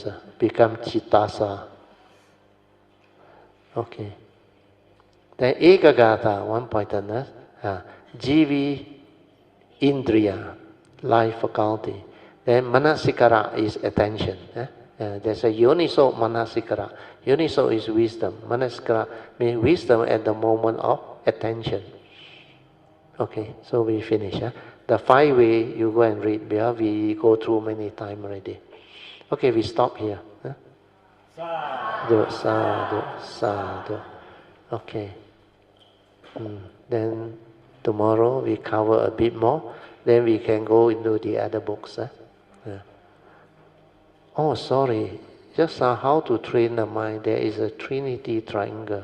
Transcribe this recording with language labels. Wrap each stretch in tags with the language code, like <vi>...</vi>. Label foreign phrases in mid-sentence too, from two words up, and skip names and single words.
<en>Become citasa. Okay. Then ekagata, one pointedness.</en> <pi>Jivi indriya,</pi> <en>life faculty. Then manasikara is attention. There's a</en> <pi>yoniso manasikara.</pi> <en>Yoniso is wisdom. Manasikara means wisdom at the moment of attention. Okay, so we finish. The 5 way, you go and read, because we go through many times already. Okay, we stop here.</en> <pi>Huh? Sadhu, sadhu, sadhu.</pi> <en>Okay. Then tomorrow we cover a bit more. Then we can go into the other books. Huh? Yeah. Oh, sorry. Just how to train the mind. There is a Trinity triangle.</en>